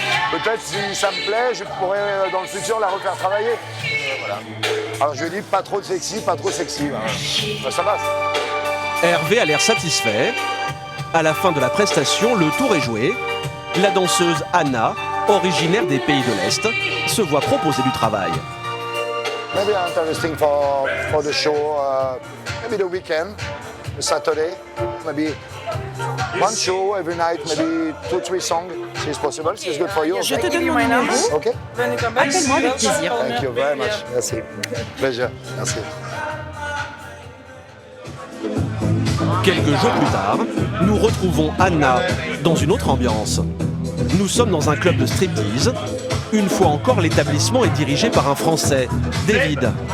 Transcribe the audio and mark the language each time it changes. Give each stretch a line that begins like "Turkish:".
French: Peut-être si ça me plaît, je pourrais dans le futur la refaire travailler. Voilà. Alors je lui dis pas trop de sexy, pas trop sexy. Ça passe. Hervé a l'air satisfait. À la fin de la prestation, le tour est joué. La danseuse Anna, originaire des pays de l'Est, se voit proposer du travail.
English: Maybe interesting for the show, maybe the weekend, Saturday, maybe 1 show every night, maybe 2-3 songs, si it's possible. It's good for you.
French: Je te donne mon numéro.
English: Okay.
French: Appelle-moi avec plaisir.
English: Thank you very much. Merci. Pleasure. Merci.
French: Quelques jours plus tard, nous retrouvons Anna dans une autre ambiance. Nous sommes dans un club de striptease. Une fois encore, l'établissement est dirigé par un Français, David.